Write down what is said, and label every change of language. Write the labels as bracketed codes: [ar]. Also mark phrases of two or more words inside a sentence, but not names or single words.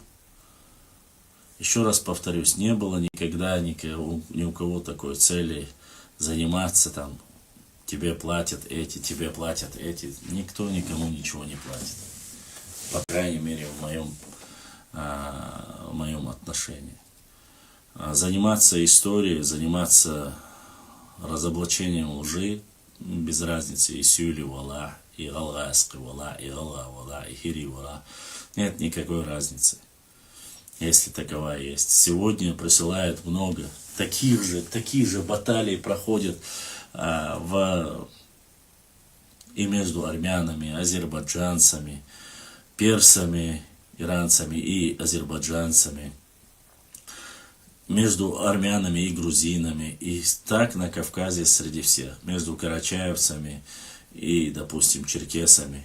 [ru] Еще раз повторюсь, не было никогда ни у кого такой цели заниматься там, тебе платят эти, тебе платят эти. Никто никому ничего не платит. По крайней мере, в моем отношении. Заниматься историей, заниматься разоблачением лжи, без разницы, и [ce] сюли вала, и галгаски вала, и галга вала, и хири вала. [ru] Нет никакой разницы, если таковая есть. Сегодня присылают много. Такие же баталии проходят и между армянами, азербайджанцами, персами, иранцами и азербайджанцами, между армянами и грузинами, и так на Кавказе среди всех, между карачаевцами и, допустим, черкесами.